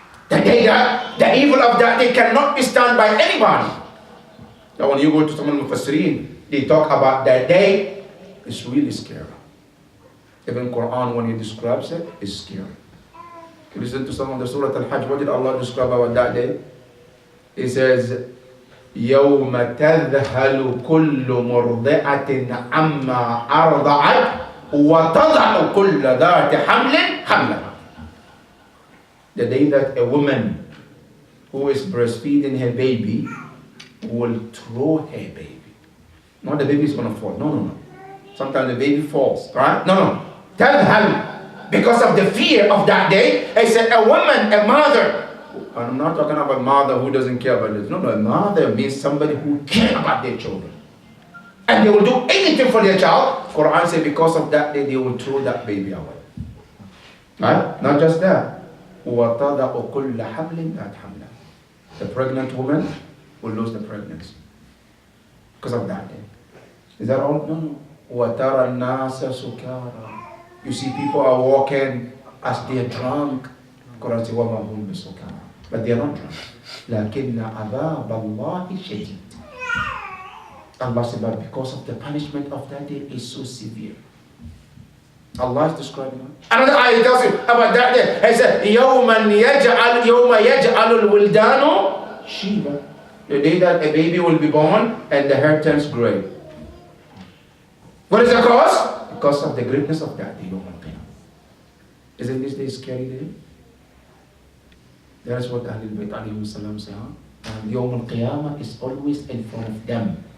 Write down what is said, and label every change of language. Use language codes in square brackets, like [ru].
[en] The day that, the evil of that day cannot be stand by anybody. Now when you go to some of the Mufassirin, they talk about that day, it's really scary. Even Quran, when he describes it, it's scary. You listen to some of the Surah Al-Hajj, what did Allah describe about that day? He says, [ar] يَوْمَ تَذْهَلُ كُلُّ مُرْضِعَةٍ عَمَّا أَرْضَعَتْ وَتَضَعُ كُلَّ ذَاتِ حَمْلٍ حَمْلَهَا. [en] The day that a woman who is breastfeeding her baby will throw her baby. Not the baby is going to fall. No, no, no. Sometimes the baby falls, right? No, no. Tadhhal. Because of the fear of that day, I said a woman, a mother. I'm not talking about a mother who doesn't care about this. No, no. A mother means somebody who cares about their children. And they will do anything for their child. Quran says because of that day, they will throw that baby away. Right? Not just that. [ar] وَتَضَعُ كُلَّ حَمْلٍ ذَاتْ حَمْلًا. [en] The pregnant woman will lose the pregnancy. Because of that day. Is that all? No, no. [ar] وَتَرَى النَّاسَ سُكَارًا. [en] You see people are walking as they are drunk. Quran says, [ar] وَمَا هُمْ بِسُكَارًا. [en] but they are not drunk. [ar] لكن عذاب الله شديد. [en] Allah said, but because of the punishment of that day is so severe. Allah is describing it. Another ayah tells you about that day. He said, [ar] يوم يجعل الولدان شيبا. [en] The day that a baby will be born and the hair turns gray. What is the cause? Because of the greatness of that day. Isn't this day a scary day? That's what Ahlul-bait alayhi salam say. And Yawm al-Qiyamah is always in front of them.